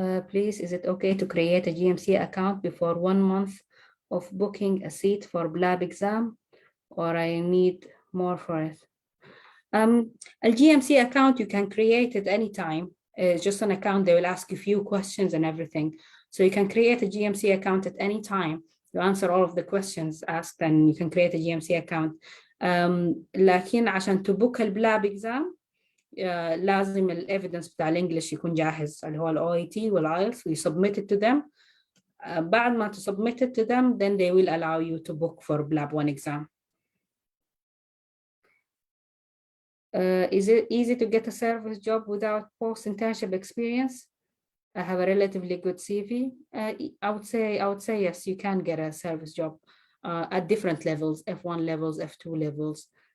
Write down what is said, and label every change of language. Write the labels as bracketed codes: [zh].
[en] Please, is it okay to create a GMC account before 1 month of booking a seat for BLAB exam, or I need more for it? A GMC account, you can create it anytime. It's just an account. They will ask you a few questions and everything. So you can create a GMC account at any time. You answer all of the questions asked and you can create a GMC account. [ar] لكن عشان تبوك البلاب exam لازم الايفيدنس بتاع الانجليش يكون جاهز اللي هو الاو اي تي والايلتس و [en] submit it to them. [ar] بعد ما [en] submit it to them, then they will allow you to book for BLAB 1 exam. Is it easy to get a service job without post-internship experience? I have a relatively good CV. I would say yes, you can get a service job at different levels, F1 levels, F2 levels.